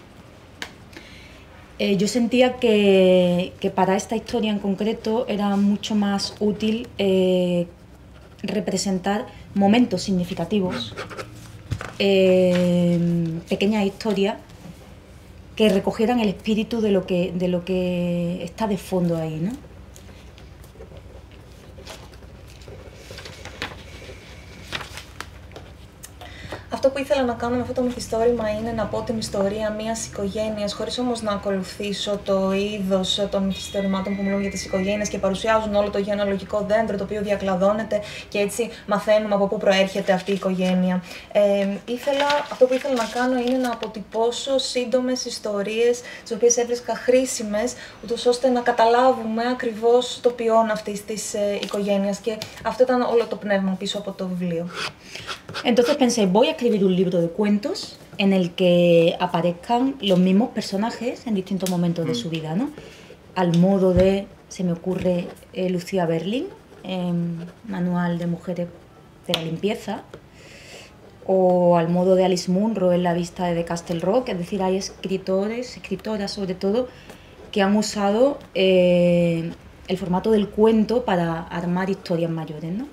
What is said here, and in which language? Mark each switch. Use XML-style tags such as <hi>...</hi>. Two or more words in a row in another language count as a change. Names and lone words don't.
<es>Yo sentía que para esta historia en concreto era mucho más útil representar momentos significativos, pequeñas historias que recogieran el espíritu de lo que está de fondo ahí, ¿no?</es> <el>Αυτό που ήθελα να κάνω με αυτό το μυθιστόρημα είναι να πω την ιστορία μιας οικογένειας, χωρίς όμως να ακολουθήσω το είδος των μυθιστορημάτων που μιλούν για τις οικογένειες και παρουσιάζουν όλο το γενεαλογικό δέντρο το οποίο διακλαδώνεται και έτσι μαθαίνουμε από πού προέρχεται αυτή η οικογένεια. Αυτό που ήθελα να κάνω είναι να αποτυπώσω σύντομες ιστορίες, τις οποίες έβρισκα χρήσιμες, ούτως ώστε να καταλάβουμε ακριβώς το ποιόν αυτής της οικογένειας. Και αυτό ήταν όλο το πνεύμα πίσω από το βιβλίο.</el> <es>Entonces pensé, voy a escribir un libro de cuentos en el que aparezcan los mismos personajes en distintos momentos de su vida, ¿no? Al modo de, se me ocurre, Lucía Berlin, Manual de Mujeres de la Limpieza, o al modo de Alice Munro en La Vista de Castle Rock, es decir, hay escritoras sobre todo, que han usado el formato del cuento para armar historias mayores, ¿no?</es>